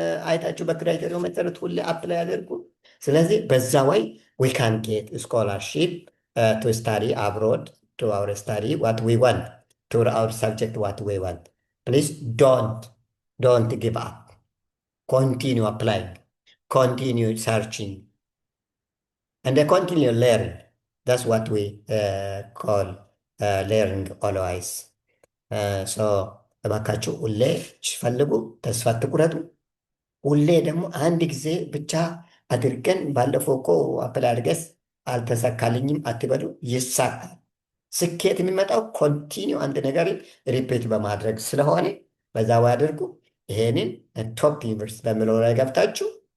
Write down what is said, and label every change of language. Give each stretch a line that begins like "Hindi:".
Amharic: አይታችሁ በክራይቴሪያው መሰረት ሁሌ አፕላይ አድርጉ። ስለዚህ በዛ ወይ
English: ዊ ካን ጌት ስኮላርሺፕ ቱ ስታዲ አብሮድ ቱ አውር ስታዲ ዋት ዊ ዋንት ቱ አውር ሰብጀክት ዋት ዊ ዋንት። ፕሊዝ ዶንት ጊቭ አፕ፣ ኮንቲኒው አፕላይንግ፣ continue searching, and continue learning. That's what we call learning always.
Amharic: So እባካችሁ ሁሌ ፈልጉ፣ ተስፋ አትቁረጡ። ሁሌ ደግሞ አንድ ጊዜ ብቻ አድርገን ባለፈው እኮ አፕላይ አድርገስ አልተሳካልኝም አትበሉ፣ ይሳካል። ስኬት የሚመጣው ኮንቲኒው አንድ ነገር ሪፒት በማድረግ ስለሆነ በዛ ወይ አድርጉ። ይሄንን ቶፕ ዩኒቨርሲቲ በምለው ላይ ገብታችሁ